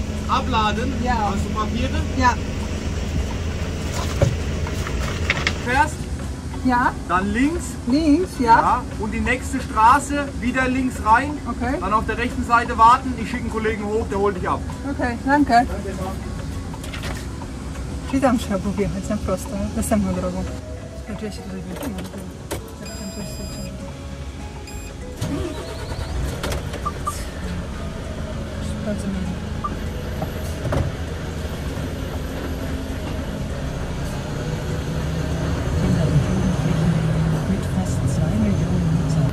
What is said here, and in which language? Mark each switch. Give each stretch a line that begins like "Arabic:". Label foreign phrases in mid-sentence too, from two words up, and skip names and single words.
German: Abladen? Ja. Hast du Papiere? Ja. Fährst, Ja, dann links. links, ja. Ja. Und die nächste Straße, wieder links rein. Okay. Dann auf der rechten Seite warten. Ich schicke einen Kollegen hoch, der holt dich ab.
Polish: Okej, danke. Czyli tam trzeba było wjechać na prosto, następną drogą. Znaczy ja się tutaj wypinam. Jak tam coś sobie bardzo miło.
German: Mit fast 2 Millionen Nutzern.